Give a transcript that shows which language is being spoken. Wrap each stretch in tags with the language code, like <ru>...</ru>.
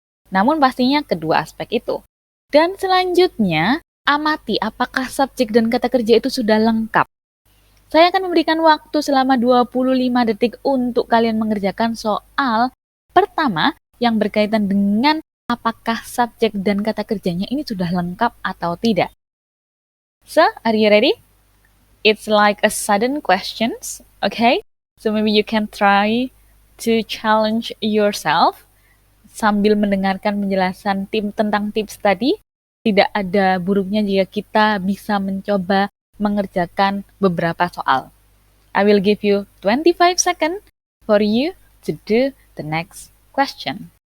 <id>Namun pastinya kedua aspek itu. Dan selanjutnya, amati apakah subjek dan kata kerja itu sudah lengkap. Saya akan memberikan waktu selama 25 detik untuk kalian mengerjakan soal pertama yang berkaitan dengan apakah subjek dan kata kerjanya ini sudah lengkap atau tidak.</id> <en>So, are you ready? It's like a sudden questions, okay? So maybe you can try to challenge yourself</en> <id>sambil mendengarkan penjelasan tim tentang tips tadi. Tidak ada buruknya jika kita bisa mencoba mengerjakan beberapa soal.</id> <en>I will give you 25 seconds for you to do the next question.</en>